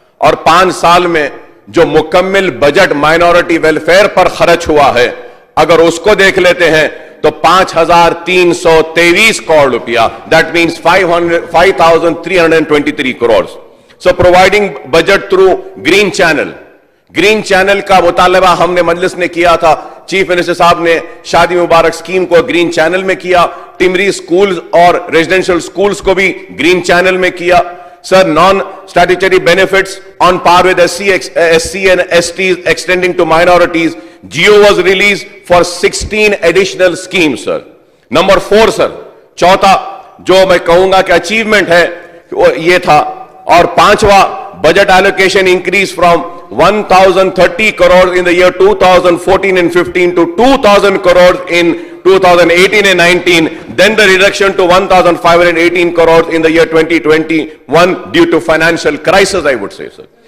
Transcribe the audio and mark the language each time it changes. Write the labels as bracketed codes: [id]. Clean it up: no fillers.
[hi] और 5 साल में जो मुकम्मल बजट माइनॉरिटी वेलफेयर पर खर्च हुआ है, अगर उसको देख लेते हैं तो 5,323 करोड़ रुपया, [en] that means [hi] 5,323 crore. [en] so providing budget through green channel, [hi] green channel का मुतालबा हमने मजलिस ने किया था। चीफ मिनिस्टर साहब ने शादी मुबारक स्कीम को ग्रीन चैनल में किया, टिमरी स्कूल्स और रेजिडेंशियल स्कूल्स को भी ग्रीन चैनल में किया। [en] Sir, non statutory benefits on par with SC and STs extending to minorities, GO was released for 16 additional schemes, sir. [hi] Number 4 sir, चौथा जो मैं कहूंगा कि अचीवमेंट है वो ये था। और 5वां, [en] budget allocation increase from 1,030 crores in the year 2014 and 15 to 2,000 crores in 2018 and 19, then the reduction to 1,518 crores in the year 2021 due to financial crisis, I would say, sir.